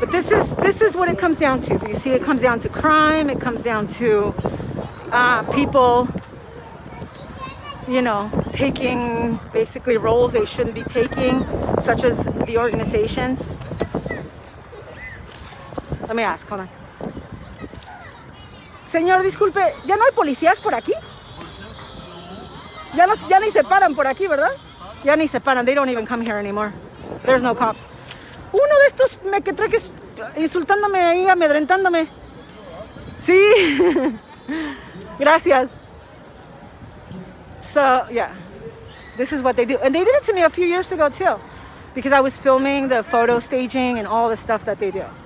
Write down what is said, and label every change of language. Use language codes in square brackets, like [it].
[en] But this is what it comes down to. You see, it comes down to crime. It comes down to people, you know, taking basically roles they shouldn't be taking, such as the organizations. Let me ask, hold on. [es] Señor, disculpe, ¿ya no hay policías por aquí? Ya ni se paran por aquí, ¿verdad? Ya ni se paran. [en] They don't even come here anymore. There's no cops. [es] Uno de estos mequetreques insultándome ahí, amedrentándome. Sí. Gracias. [en] So, yeah. This is what they do. And they did it to me a few years ago, too. Because I was filming the photo staging and all the stuff that they do.